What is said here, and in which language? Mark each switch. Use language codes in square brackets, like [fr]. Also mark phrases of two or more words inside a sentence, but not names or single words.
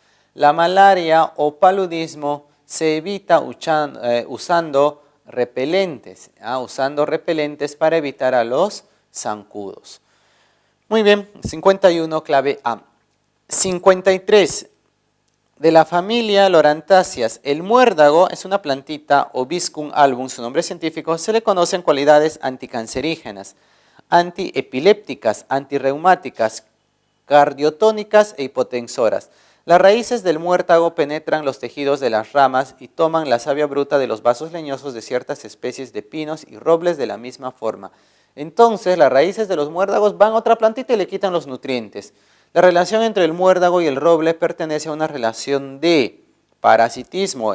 [es] La malaria o paludismo se evita usando repelentes, para evitar a los zancudos. Muy bien, 51, clave A. 53. De la familia Lorantáceas, el muérdago es una plantita, Obiscum album, su nombre científico, se le conocen cualidades anticancerígenas, antiepilépticas, antirreumáticas, cardiotónicas e hipotensoras. Las raíces del muérdago penetran los tejidos de las ramas y toman la savia bruta de los vasos leñosos de ciertas especies de pinos y robles de la misma forma. Entonces, las raíces de los muérdagos van a otra plantita y le quitan los nutrientes. La relación entre el muérdago y el roble pertenece a una relación de parasitismo.